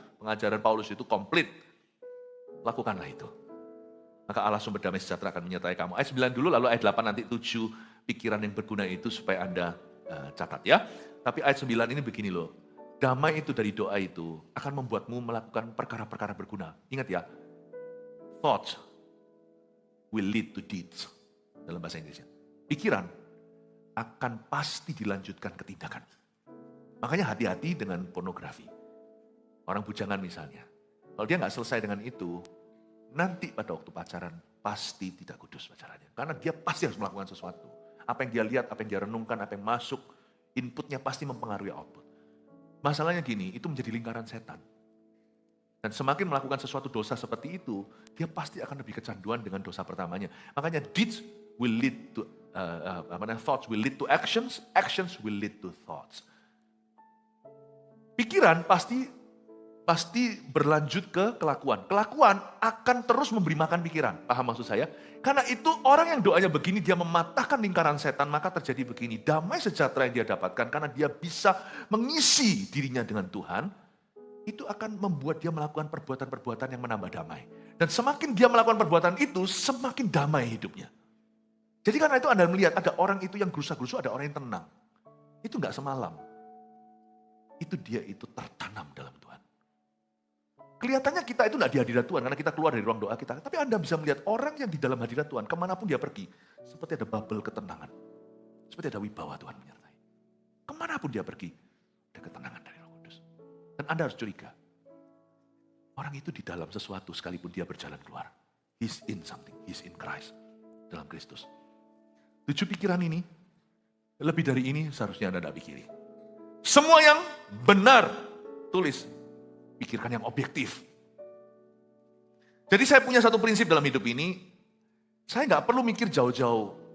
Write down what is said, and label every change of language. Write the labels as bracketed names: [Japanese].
[Indonesian] Pengajaran Paulus itu komplit. Lakukanlah itu. Maka Allah sumber damai sejahtera akan menyertai kamu. Ayat 9 dulu, lalu ayat 8 nanti 7 pikiran yang berguna itu supaya Anda catat ya. Tapi ayat 9 ini begini loh. Damai itu dari doa itu akan membuatmu melakukan perkara-perkara berguna. Ingat ya, [English] thoughts will lead to deeds. [Indonesian] Dalam bahasa Inggrisnya. Pikiran akan pasti dilanjutkan ke tindakan. Makanya hati-hati dengan pornografi. Orang bujangan misalnya. Kalau dia nggak selesai dengan itu, nanti pada waktu pacaran pasti tidak kudus pacarannya. Karena dia pasti harus melakukan sesuatu. Apa yang dia lihat, apa yang dia renungkan, apa yang masuk, inputnya pasti mempengaruhi output. Masalahnya gini, itu menjadi lingkaran setan. Dan semakin melakukan sesuatu dosa seperti itu, dia pasti akan lebih kecanduan dengan dosa pertamanya. Makanya [English] deeds will lead to, thoughts will lead to actions, actions will lead to thoughts. [Indonesian] Pikiran pasti berlanjut ke kelakuan. Kelakuan akan terus memberi makan pikiran. Paham maksud saya? Karena itu orang yang doanya begini, dia mematahkan lingkaran setan, maka terjadi begini. Damai sejahtera yang dia dapatkan karena dia bisa mengisi dirinya dengan Tuhan, itu akan membuat dia melakukan perbuatan-perbuatan yang menambah damai. Dan semakin dia melakukan perbuatan itu, semakin damai hidupnya. Jadi karena itu Anda melihat ada orang itu yang gerusa-gerusu, ada orang yang tenang. Itu enggak semalam. Itu dia itu tertanam dalam Tuhan. Kelihatannya kita itu tidak di hadirat Tuhan karena kita keluar dari ruang doa kita. Tapi Anda bisa melihat orang yang di dalam hadirat Tuhan, kemanapun dia pergi, seperti ada bubble ketenangan. Seperti ada wibawa Tuhan menyertai. Kemanapun dia pergi, ada ketenangan dari Roh Kudus. Dan Anda harus curiga. Orang itu di dalam sesuatu sekalipun dia berjalan keluar. [English] He's in something, he's in Christ. [Indonesian] Dalam Kristus. 7 pikiran ini, lebih dari ini seharusnya Anda tidak pikiri. Semua yang benar, tulis. Pikirkan yang objektif. Jadi saya punya satu prinsip dalam hidup ini, saya nggak perlu mikir jauh-jauh.